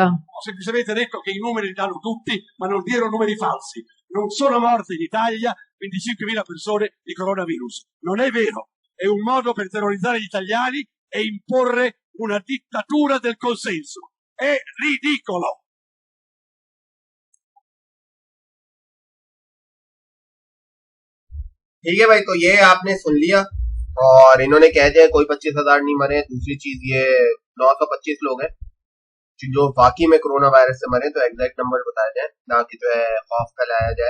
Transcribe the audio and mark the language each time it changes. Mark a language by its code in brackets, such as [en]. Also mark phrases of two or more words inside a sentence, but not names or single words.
[it] Ho semplicemente detto che i numeri li danno tutti, ma non diano numeri falsi. Non sono morte in Italia 25.000 persone di coronavirus. Non è vero. È un modo per terrorizzare gli italiani e imporre una dittatura del consenso. È ridicolo. [ur] ٹھیک ہے بھائی، تو یہ آپ نے سن لیا اور انہوں نے کہہ دیا کوئی 25,000 نہیں مرے. دوسری چیز، یہ 925 لوگ ہیں جو واقعی میں کورونا وائرس سے مرے، تو [en] exact number [ur] بتایا جائے، نہ کہ جو ہے خوف پھیلایا جائے.